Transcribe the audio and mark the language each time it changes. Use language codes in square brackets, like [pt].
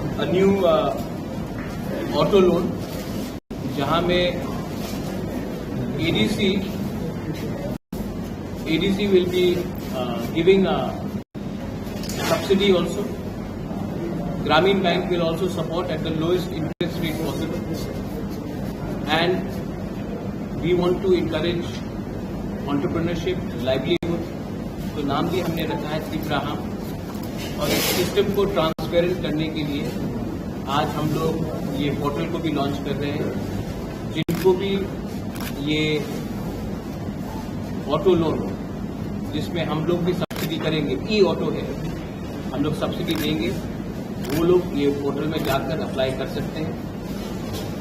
[hi] New auto loan जहां में ADC [en] will be giving a subsidy also. Grameen Bank will also support at the lowest interest rate possible. And we want to encourage entrepreneurship, livelihood. [hi] तो नाम भी हमने रखा है त्रिप्राहम। और इस सिस्टम को ट्रांसपेरेंट करने के लिए आज हम लोग ये पोर्टल को भी लॉन्च कर रहे हैं। जिनको भी ये ऑटो लोन जिसमें हम लोग भी सब्सिडी करेंगे, ई ऑटो है, हम लोग सब्सिडी देंगे, वो लोग ये पोर्टल में जाकर अप्लाई कर सकते हैं।